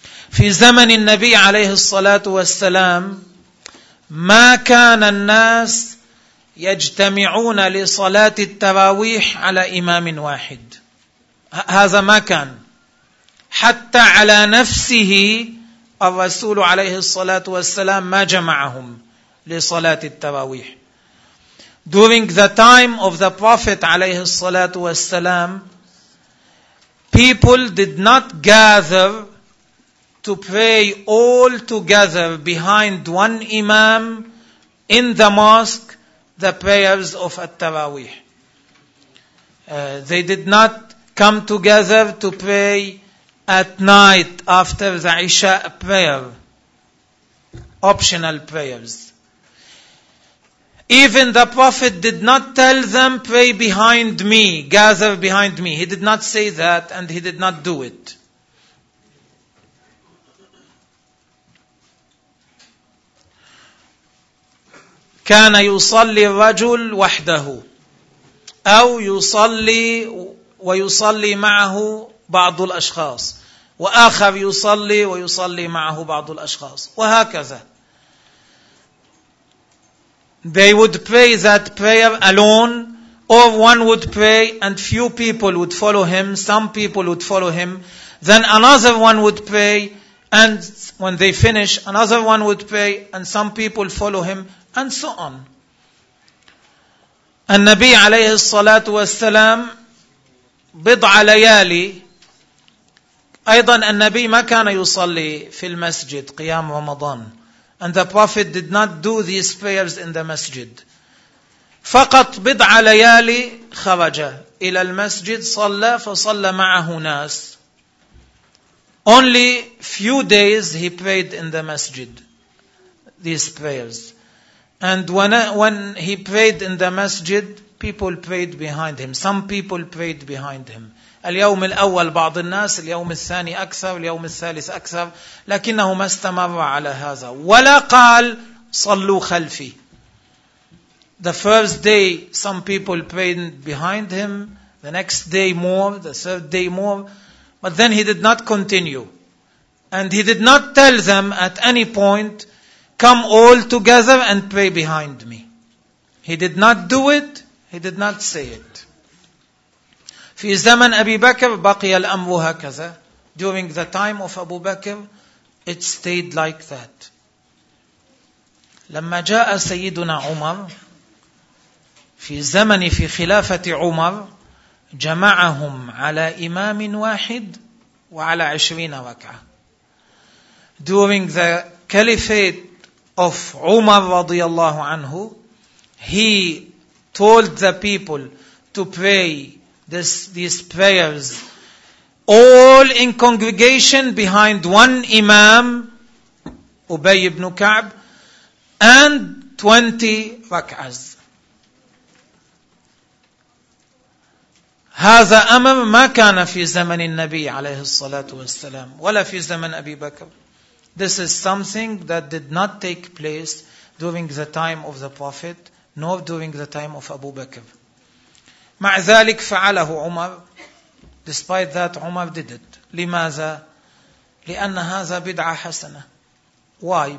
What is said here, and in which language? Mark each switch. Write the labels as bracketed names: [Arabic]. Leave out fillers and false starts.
[Arabic] في زمن النبي عليه الصلاة والسلام ما كان الناس يجتمعون لصلاة التراويح على إمام واحد, هذا ما كان, حتى على نفسه الرسول عليه الصلاة والسلام ما جمعهم لصلاة التراويح. [English] During the time of the Prophet [Arabic] عليه الصلاة والسلام, [English] people did not gather to pray all together behind one imam in the mosque the prayers of at-Tarawih. They did not come together to pray at night after the Isha prayer, optional prayers. Even the Prophet did not tell them, pray behind me, gather behind me. He did not say that and he did not do it. [Arabic] كان يصلي الرجل وحده أو يصلي ويصلي معه بعض الأشخاص وآخر يصلي ويصلي معه بعض الأشخاص وهكذا. [English] They would pray that prayer alone, or one would pray and few people would follow him, some people would follow him, then another one would pray, and when they finish, another one would pray and some people follow him, and so on. [Arabic] النبي عليه الصلاة والسلام بضع ليالي أيضا النبي ما كان يصلي في المسجد قيام رمضان. [English] And the Prophet did not do these prayers in the masjid. [Arabic] فقط بضع ليالي خرج إلى المسجد صلى فصلى معه ناس. [English] Only few days he prayed in the masjid these prayers. And when he prayed in the masjid, people prayed behind him. Some people prayed behind him. [Arabic] اليوم الأول بعض الناس، اليوم الثاني أكثر، اليوم الثالث أكثر، لكنه ما استمر على هذا ولا قال صلوا خلفي. [English] The first day some people prayed behind him, the next day more, the third day more, but then he did not continue. And he did not tell them at any point, come all together and pray behind me. He did not do it, he did not say it. [Arabic] في زمن أبي بكر بقي الأمر هكذا. [English] During the time of Abu Bakr, it stayed like that. [Arabic] لما جاء سيدنا عمر في زمن في خلافة عمر جمعهم على إمام واحد وعلى 20 ركعة. [English] During the caliphate of عمر [Arabic] رضي الله عنه, [English] he told the people to pray these prayers all in congregation behind one imam, Ubay ibn Ka'b, and 20 rak'ahs. [Arabic] هذا أمر ما كان في زمن النبي عليه الصلاة والسلام ولا في زمن أبي بكر. [English] This is something that did not take place during the time of the Prophet nor during the time of Abu Bakr. [Arabic] مع ذلك فعله عمر. [English] Despite that, عمر did it. [Arabic] لماذا؟ لأن هذا بدعة حسنة. [English] Why?